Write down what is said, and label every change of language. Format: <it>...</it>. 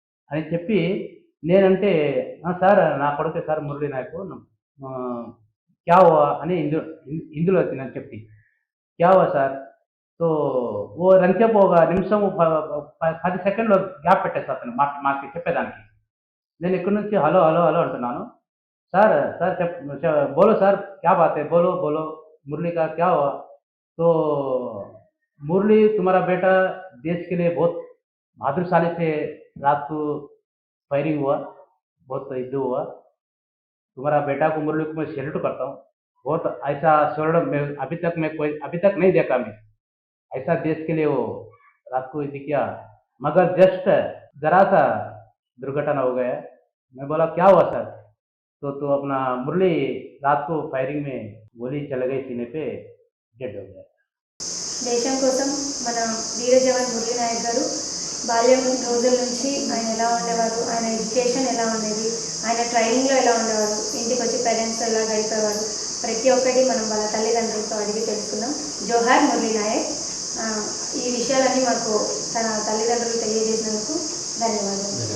<te>అని చెప్పి నేనంటే సార్ నా కొడుకే సార్ మురళీ నాయక్,</te> <hi>क्या हुआ</hi> <te>అని ఇందులో నేను చెప్పి क्या हुआ సార్. సో ఓ రంచేపు ఒక నిమిషం 10 సెకండ్లో గ్యాప్ పెట్టేస్తా అతను మాకు చెప్పేదానికి. నేను ఇక్కడి నుంచి హలో హలో హలో అంటున్నాను. సార్ సార్</te> <hi>బోలో సార్ క్యా బాత్ హై, బోలో బోలో मुरली का क्या हुआ. तो मुरली तुम्हारा बेटा देश के लिए बहुत बहादुरशाली से रात को फायरिंग हुआ, बहुत युद्ध हुआ. तुम्हारा बेटा को मुरली को मैं सैल्यूट करता हूँ. बहुत ऐसा स्वर्ण में अभी तक नहीं देखा मैं. ऐसा देश के लिए वो रात को युद्ध किया. मगर जस्ट जरा सा दुर्घटना हो गया. मैं बोला क्या हुआ सर. तो अपना मुरली रात को फायरिंग में गोली चल गई सीने पे, डेड हो गया.</hi> <te>దేశం కోసం మన వీర జవాన్ మురళీ నాయక్ గారు బాల్యం రోజుల నుంచి ఆయన ఎలా ఉండేవారు, ఆయన ఎడ్యుకేషన్ ఎలా ఉండేది, ఆయన ట్రైనింగ్లో ఎలా ఉండేవారు, ఇంటికి వచ్చి పేరెంట్స్ ఎలా గడిపేవారు, ప్రతి ఒక్కటి మనం వాళ్ళ తల్లిదండ్రులతో అడిగి తెలుసుకుందాం. జోహార్ మురళీ నాయక్. ఈ విషయాలన్నీ మాకు తన తల్లిదండ్రులు తెలియజేసినందుకు ధన్యవాదాలు.</te>